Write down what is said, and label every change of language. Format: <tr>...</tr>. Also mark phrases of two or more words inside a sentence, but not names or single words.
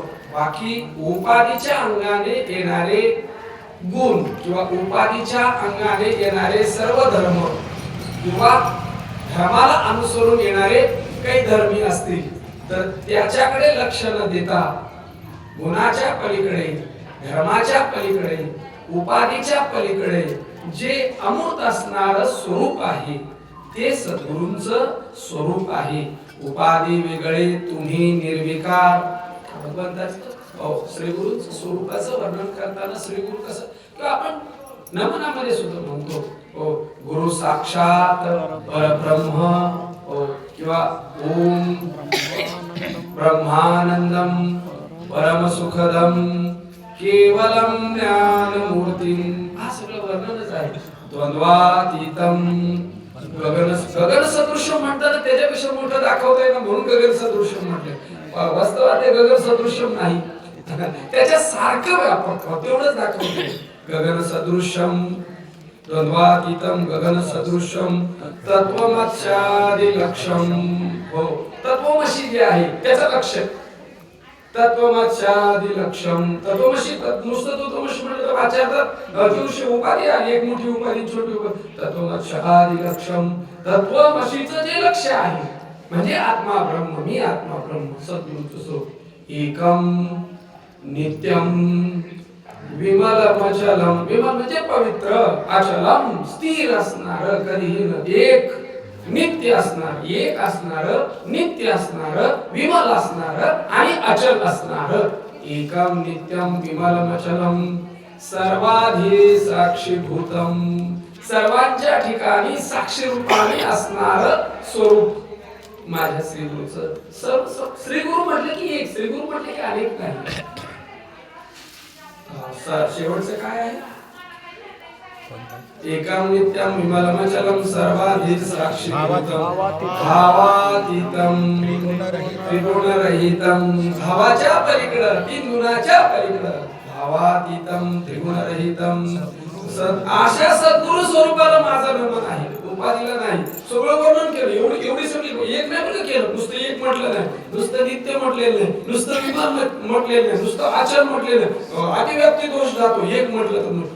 <mr>बाकी उपाधीच्या अंगाने येणारे गुण किंवा उपाधीच्या अंगाने येणारे सर्व धर्म किंवा धर्माला अनुसरून येणारे काही धर्मी असतील तर त्याच्याकडे लक्ष न देता गुणाच्या पलीकडे, धर्माच्या पलीकडे, उपाधीच्या पलीकडे जे अमूर्त असणारं स्वरूप आहे ते सद्गुरूंचं स्वरूप आहे. उपाधी वेगळे तुम्ही निर्विकार. भगवंताचं श्री गुरूंचं स्वरूपाचं वर्णन करताना श्री गुरु कसं किंवा आपण नमनामध्ये सुद्धा म्हणतो</mr> <sa>गुरु साक्षात परब्रह्म</sa> <mr>किंवा</mr> <sa>ओम ब्रह्मानंदम परम सुखदम केवलम ज्ञानमूर्तिम.</sa> <mr>हा सगळं वर्णनच आहे.</mr> <sa>द्वंद्वातीतम गगन सदृश्य</sa> <mr>म्हणतात त्याच्यापेक्षा मोठं दाखवतंय ना म्हणून</mr> <sa>गगन सदृश्य</sa> <mr>म्हटलं. वास्तवात ते</mr> <sa>गगन सदृश्य</sa> <mr>नाही, त्याच्या सारखं व्यापक तेवढंच दाखवतंय.</mr> <sa>गगन सदृश्यम द्वंद्वातीतम गगन सदृश्यम तत्वमस्यादि लक्ष्यम.</sa> <mr>हो, तत्वमसी जे आहे त्याचं लक्ष्य</mr> <sa>तत्वमस्यादि लक्ष्यम.</sa> <mr>तत्वमसी नुसतं तत्वमसी म्हणजे तर वाचारतात दिवशी उपाधी आणि एक मोठी उपाधी छोटी उपाधी.</mr> <sa>तत्वमस्यादि लक्ष्यम</sa> <mr>तत्वमसीचं जे लक्ष्य आहे म्हणजे आत्मा ब्रह्म, मी आत्मा ब्रह्म सद्गुरूंचं स्वरूप.</mr> <sa>एकम नित्यम विमलमचलम.</sa> <mr>विमल म्हणजे पवित्र, अचलम स्थिर असणार, कधीही न एक, नित्य असणार, एक असणार, नित्य असणार, विमल असणार आणि अचल असणार.</mr> <sa>एकम नित्यम विमलमचलम सर्वाधी साक्षीभूतम.</sa> <mr>सर्वांच्या ठिकाणी साक्षी रूपाने असणार स्वरूप माझ्या श्री गुरुचं. श्री गुरु म्हटलं की एक, श्री गुरु म्हटलं की अनेक नाही. शेवटचं काय आहे?</mr> <sa>एकम नित्यम विमलमचलम सर्वाधीत साक्षीभूतम भावातीतम त्रिगुणरहितम.</sa> <mr>भावाच्या पलीकडं, तीन गुणाच्या पलीकडं,</mr> <sa>भावातीतम त्रिगुणरहितम.</sa> <mr>अशा सद्गुरु स्वरूपाला माझा नमन आहे, उपाधीला नाही. सगळं वर्णन केलं, एवढी सगळी एक नाही बरं केलं. नुसतं एक म्हटलं नाही, नुसतं नित्य म्हटलेलं नाही, नुसतं विमान म्हटलेलं नाही, नुसतं आचरण म्हटलेलं नाही, अतिव्याप्ती दोष जातो एक म्हटलं तर.</mr>